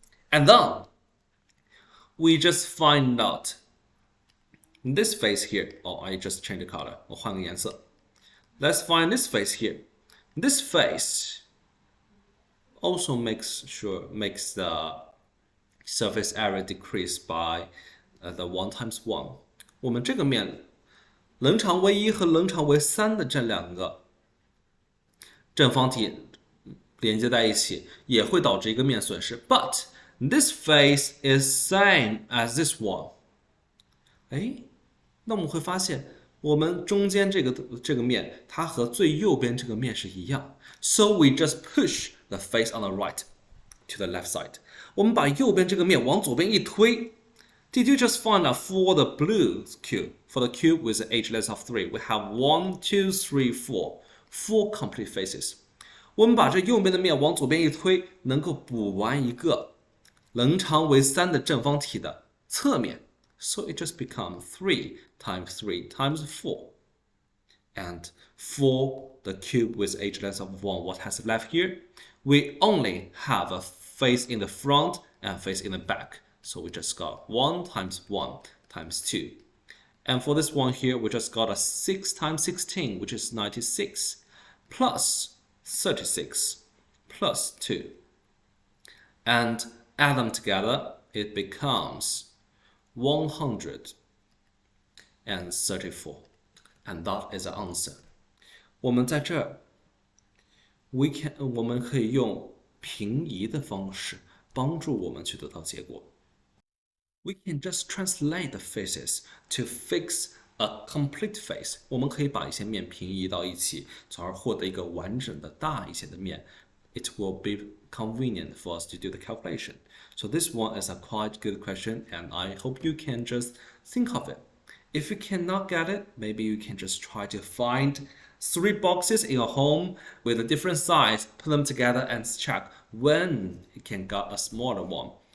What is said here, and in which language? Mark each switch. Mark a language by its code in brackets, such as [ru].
[en] And then we just find out this face here. Oh, I just changed the color. [zh] 我换个颜色。 [en] Let's find this face here. This face also makes the surface area decrease by the 1 times 1. [zh] 我们这个面棱长为1和棱长为3的这两个正方体连接在一起，也会导致一个面损失。 [en] But this face is same as this one. [zh] 那我们会发现我们中间这个面，它和最右边这个面是一样。 [en] So we just push the face on the right to the left side. [zh] 我们把右边这个面往左边一推。 [en] Did you just find out for the blue cube? For the cube with the age length of 3, we have 1, 2, 3, 4 complete faces. [zh] 我们把这右边的面往左边一推，能够补完一个棱长为3的正方体的侧面。 [en] So it just becomes 3 times 3 times 4. And for the cube with age length of 1, what has left here? We only have a face in the front and face in the back. So we just got 1 times 1 times 2. And for this one here, we just got a 6 times 16, which is 96, plus 36, plus 2. And add them together, it becomes 134. And that is the answer. [zh] 我们在这儿 我们可以用平移的方式帮助我们去得到结果。 [en] We can just translate the faces to fix a complete face. [zh] 我们可以把一些面平移到一起，从而获得一个完整的大一些的面。 [en] It will be convenient for us to do the calculation. So this one is a quite good question, and I hope you can just think of it. If you cannot get it, maybe you can just try to find 3 boxes in your home with a different size, put them together and check when you can get a smaller one.